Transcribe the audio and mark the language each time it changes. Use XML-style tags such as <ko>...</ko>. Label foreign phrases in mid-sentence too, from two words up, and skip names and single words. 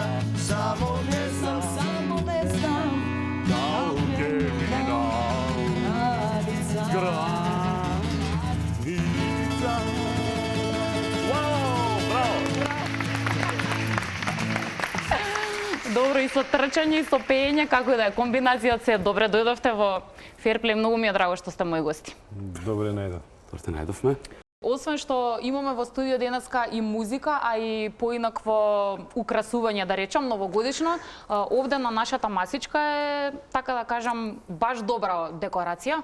<sr>Samo ne znam, da li mi nam granica.</sr> <en>Wow, bravo!</en> <mk>Добро, и со трчање, и со пеење, како да е, комбинацијата се добре. Дојдовте во Ферплей, многу ми е драго што сте мои гости. Добре најдов. Добре најдовме. Освен што имаме во студио денеска и музика, а и поинакво украсување, да речам, новогодишно, овде на нашата масичка е, така да кажам, баш добра декорација.</mk>